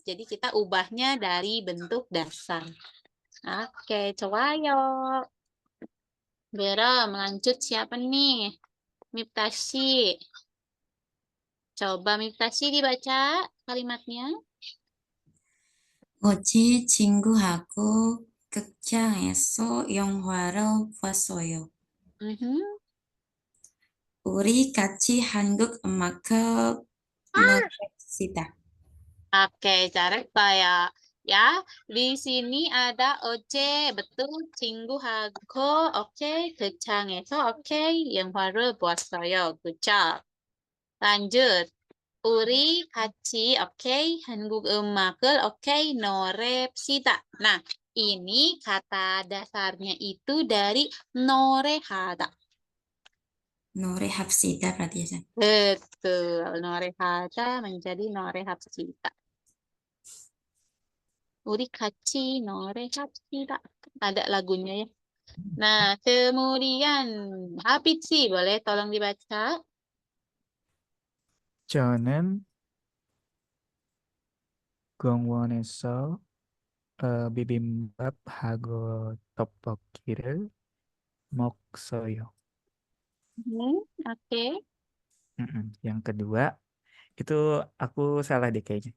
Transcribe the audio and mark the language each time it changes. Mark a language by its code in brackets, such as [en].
[id] Jadi kita ubahnya dari bentuk dasar. Oke, 좋아요. Belum, lanjut siapa nih? Miftasi. Coba Miftasi dibaca kalimatnya. [ko] 어제 친구하고 극장에서 영화를 봤어요. 우리 같이 한국 음악을 들읍시다. [id] Oke, 잘했어요. Ya, di sini ada oce, betul. [ko] 친구하고, oke. 극장에서, oke. 영화를 보았어요. [en] Good job. [ko] Lanjut. Uri, 같이, oke. 한국 음악을, oke. 노래합시다. [id] Nah, ini kata dasarnya itu dari 노래하다. 노래합시다 berarti ya, Sam. Betul. 노래하다 menjadi 노래합시다. [ko] 우리 같이 노래합시다. [id] Ada lagunya ya. Nah, kemudian Hafidzi, boleh tolong dibaca? [ko] 저는 공원에서 비빔밥하고 떡볶이를 먹어요. [id] Oke. Yang kedua, itu aku salah deh kayaknya.